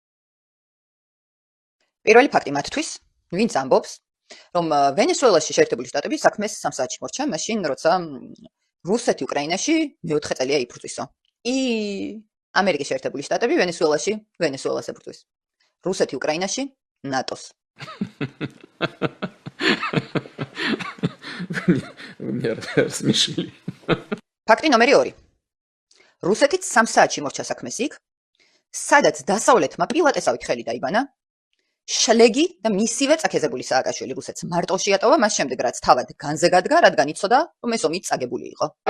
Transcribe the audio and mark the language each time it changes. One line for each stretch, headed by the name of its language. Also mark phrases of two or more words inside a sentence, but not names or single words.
Georgian: პირველი ფაქტი მათთვის, ვინც ამბობს, რომ ვენესუელაში შეერთებული შტატები საქმეს 3 საათში მორჩა, მაშინ როცა რუსეთი უკრაინაში მეოთხე წელია იფრუძისო. ამერიკის შეერთებული შტატები ვენესუელაში ვენესუელას ებრძვის. რუსეთი უკრაინაში ნატოს.
Russian: Вы меня рассмешили.
Georgian: ფაქტი ნომერი 2. რუსეთიც 3 საათში მორჩა საქმეს იქ, სადაც დასავლეთმა პილატესავით ხელი დაიბანა შლეგი და მისივე წაქეზებული სააკაშვილი რუსეთს მარტოში ატოვა მას შემდეგ რაც თავად განზე გადგა, რადგან იცოდა, რომ ეს ომი წაგებული იყო.